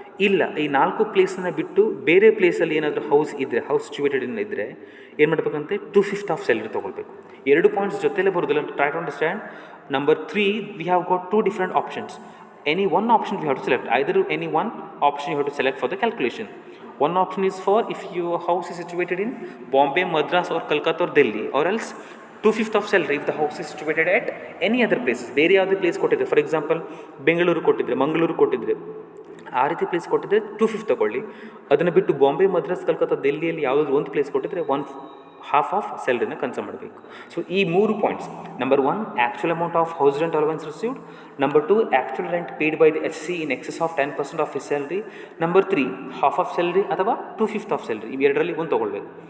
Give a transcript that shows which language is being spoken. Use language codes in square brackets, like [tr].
[kn] ಇಲ್ಲ, ಈ 4 ಪ್ಲೇಸನ್ನು ಬಿಟ್ಟು ಬೇರೆ ಪ್ಲೇಸಲ್ಲಿ ಏನಾದರೂ ಹೌಸ್ ಇದ್ದರೆ, ಹೌಸ್ ಸಿಚುವೇಟೆಡ್ ಇದ್ದರೆ ಏನು ಮಾಡಬೇಕಂತೆ, 2/5 ಆಫ್ ಸ್ಯಾಲ್ರಿ ತೊಗೊಳ್ಬೇಕು. 2 ಪಾಯಿಂಟ್ಸ್ ಜೊತೆಲೇ ಬರೋದಿಲ್ಲ. [en] Try to understand. Number 3, we have got 2 different options. Any one option we have to select. Either any one option you have to select for the calculation. One option is for if your house is situated in Bombay, Madras or Kolkata or Delhi, or else 2/5 of salary if the house is situated at any other places. [kn] ಬೇರೆ ಯಾವುದೇ place ಕೊಟ್ಟಿದ್ರೆ, for example Bengaluru ಕೊಟ್ಟಿದ್ರೆ, ಮಂಗಳೂರು ಕೊಟ್ಟಿದ್ರೆ, ಆ ರೀತಿ place ಕೊಟ್ಟಿದ್ರೆ 2/5 ತೊಗೊಳ್ಳಿ. ಅದನ್ನು ಬಿಟ್ಟು ಬಾಂಬೆ, ಮದ್ರಾಸ್, ಕಲ್ಕತ್ತಾ, ಡೆಲ್ಲಿಯಲ್ಲಿ ಯಾವುದಾದ್ರು ಒಂದು ಪ್ಲೇಸ್ ಕೊಟ್ಟಿದ್ರೆ ಹಾಫ್ ಆಫ್ ಸ್ಯಾಲರಿನ ಕನ್ಸಿಡರ್ ಮಾಡಬೇಕು. [en] so ಈ 3 points, number 1 actual amount of house rent allowance received, number 2 actual rent paid by the SC in excess of 10% of his salary, number 3 half of salary ಅಥವಾ 2/5 of salary, [kn] ಇವೆರಡರಲ್ಲಿ ಒಂದು ತೊಗೊಳ್ಬೇಕು.